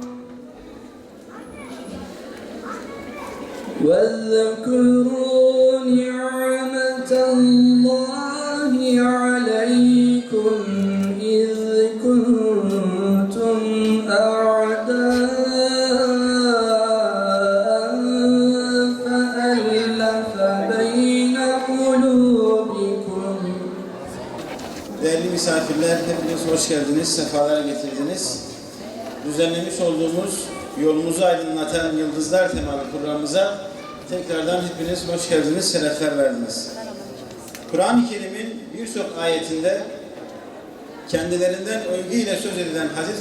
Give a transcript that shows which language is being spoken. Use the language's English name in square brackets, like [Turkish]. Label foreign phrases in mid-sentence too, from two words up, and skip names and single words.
[Arabic] واذكروا نعمة الله عليكم إذ كنتم أعداء فألف بين قلوبكم. [Turkish] Değerli misafirler, hepiniz hoş geldiniz, sefalar getirdiniz. Düzenlemiş olduğumuz Yolumuzu Aydınlatan Yıldızlar temalı programımıza tekrardan hepiniz hoş geldiniz, şerefler verdiniz. Kur'an-ı Kerim'in birçok ayetinde kendilerinden övgüyle söz edilen Hz.